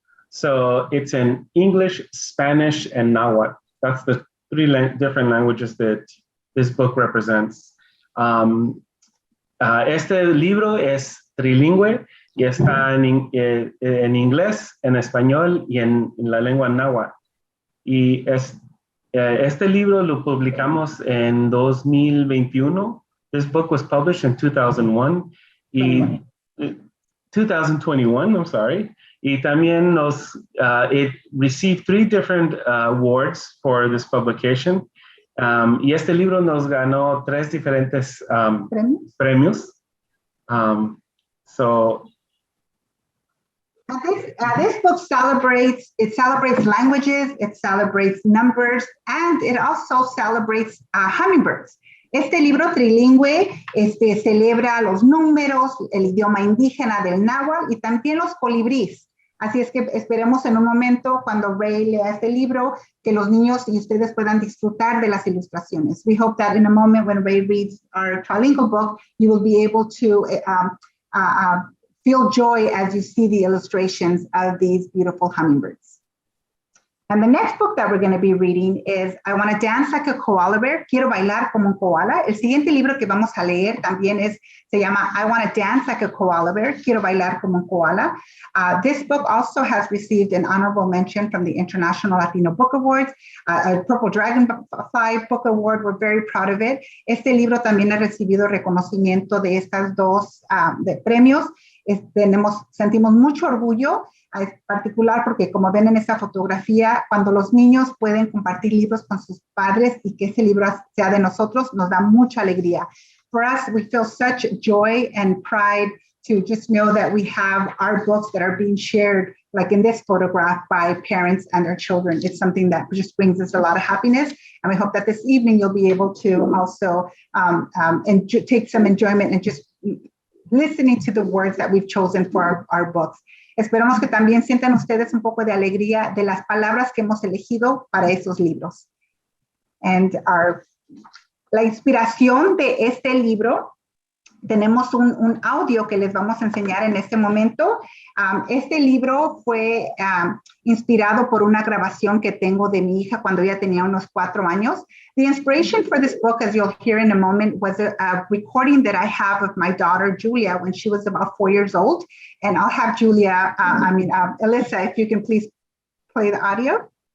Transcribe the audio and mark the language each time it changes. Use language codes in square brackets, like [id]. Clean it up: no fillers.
[en] So it's in English, Spanish, and Nahuatl. That's the three different languages that this book represents. [es] Este libro es trilingüe y está en inglés, en español y en la lengua náhuatl. Y este libro lo publicamos en 2021. [en] This book was published in 2001. 2021, I'm sorry. [es] Y también [en] it received 3 different awards for this publication. [es] Y este libro nos ganó 3 diferentes premios. [en] This book celebrates languages, it celebrates numbers, and it also celebrates hummingbirds. [es] Este libro trilingüe celebra los números, el idioma indígena del náhuatl y también los colibríes. Así es que esperemos en un momento, cuando Ray lea este libro, que los niños y ustedes puedan disfrutar de las ilustraciones. [en] We hope that in a moment when Ray reads our trilingual book, you will be able to feel joy as you see the illustrations of these beautiful hummingbirds. And the next book that we're going to be reading is I Want to Dance Like a Koala Bear, Quiero Bailar como un Koala. [es] El siguiente libro que vamos a leer también se llama I Want to Dance Like a Koala Bear, Quiero Bailar como un Koala. [en] This book also has received an honorable mention from the International Latino Book Awards, a Purple Dragonfly Book Award. We're very proud of it. [es] Este libro también ha recibido reconocimiento de estas dos de premios. Sentimos mucho orgullo, en particular porque como ven en esta fotografía, cuando los niños pueden compartir libros con sus padres y que ese libro sea de nosotros, nos da mucha alegría. [en] For us, we feel such joy and pride to just know that we have our books that are being shared, like in this photograph, by parents and their children. It's something that just brings us a lot of happiness. And we hope that this evening you'll be able to also take some enjoyment and just listening to the words that we've chosen for our books. [es] Esperamos que también sientan ustedes un poco de alegría de las palabras que hemos elegido para esos libros. And la inspiración de este libro, tenemos un audio que les vamos a enseñar en este momento. Este libro fue inspirado por una grabación que tengo de mi hija cuando ella tenía unos 4 años. [en] The inspiration for this book, as you'll hear in a moment, was a recording that I have of my daughter, Julia, when she was about 4 years old. And I'll have Julia, Alyssa, if you can please play the audio.